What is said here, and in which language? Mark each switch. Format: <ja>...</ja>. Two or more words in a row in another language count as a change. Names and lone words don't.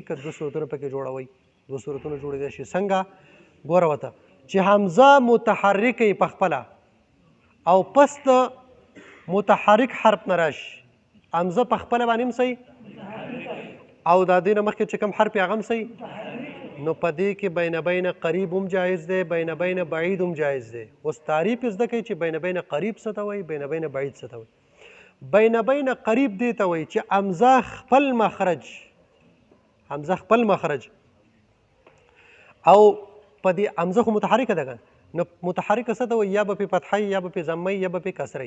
<ps>که دو صورتونه پکې جوړوئ دو صورتونه جوړېدی شي. څنګه ګوره ورته چې حمزه متحرک یې پخپله او پس د متحرک حرف نه راشي. حمزه پخپله باندې هم صحیح او دا دینه مخکې چې کوم حرف یې هغه هم صحیح، نو په دې کې</ps> <ar>بین بین قریب</ar> <ps>هم جایز دی،</ps> <ar>بین بین بعید</ar> <ps>هم جایز دی. اوس تعریف یې زده کوي چې</ps> <ar>بین بین قریب</ar> <ps>څه ته وایي،</ps> <ar>بین بین بعید</ar> <ps>څه ته وایي.</ps> <ar>بین بین قریب</ar> <ps>دې ته وایي چې حمزه خپل مخرج او په دې حمزه خو متحرکه ده که نو متحرکه څه ته وایي، یا به پې فتحه یا به پې ضمه یا به پې کسره.</ps>